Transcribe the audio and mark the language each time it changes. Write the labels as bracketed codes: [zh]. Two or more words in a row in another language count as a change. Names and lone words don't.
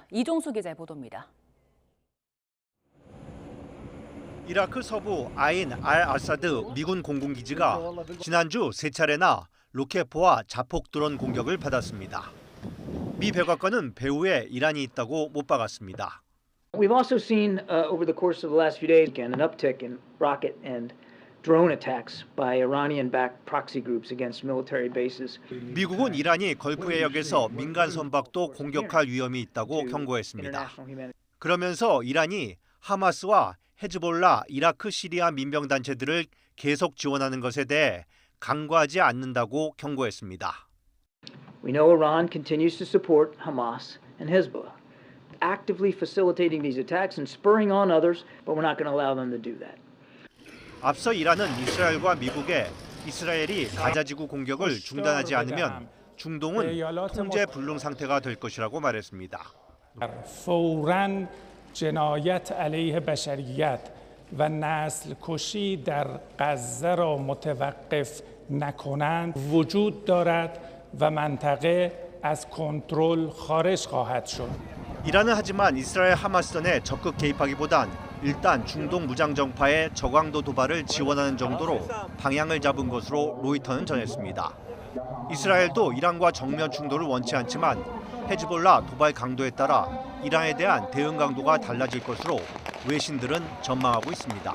[ko] 이종수 기자의 보도입니다. 이라크 서부 아인 알 아사드 미군 공군기지가 지난주 세 차례나 로켓포와 자폭 드론 공격을 받았습니다. 미 백악관은 배후에 이란이 있다고 못 박았습니다. [en] We've also seen over the course of the last few days again an uptick in rocket and drone attacks by Iranian-backed proxy groups against military bases. [ko] 미국은 이란이 걸프 해역에서 민간 선박도 공격할 위험이 있다고 경고했습니다. 그러면서 이란이 하마스와 헤즈볼라, 이라크, 시리아 민병단체들을 계속 지원하는 것에 대해 간과하지 않는다고 경고했습니다. [en] We know Iran continues to support Hamas and Hezbollah, actively facilitating these attacks and spurring on others, but we're not going to allow them to do that. [ko] 앞서 이란은 이스라엘과 미국에 이스라엘이 가자지구 공격을 중단하지 않으면 중동은 통제 불능 상태가 될 것이라고 말했습니다. [fa] فوراً جنایت علیه بشریت و نسل کشی در غزه را متوقف نکنند وجود دارد و منطقه از کنترل خارج خواهد شد. [ko] 이란은 하지만 이스라엘 하마스전에 적극 개입하기보단 일단 중동 무장 정파의 저강도 도발을 지원하는 정도로 방향을 잡은 것으로 로이터는 전했습니다. 이스라엘도 이란과 정면 충돌을 원치 않지만 헤즈볼라 도발 강도에 따라 이란에 대한 대응 강도가 달라질 것으로 외신들은 전망하고 있습니다.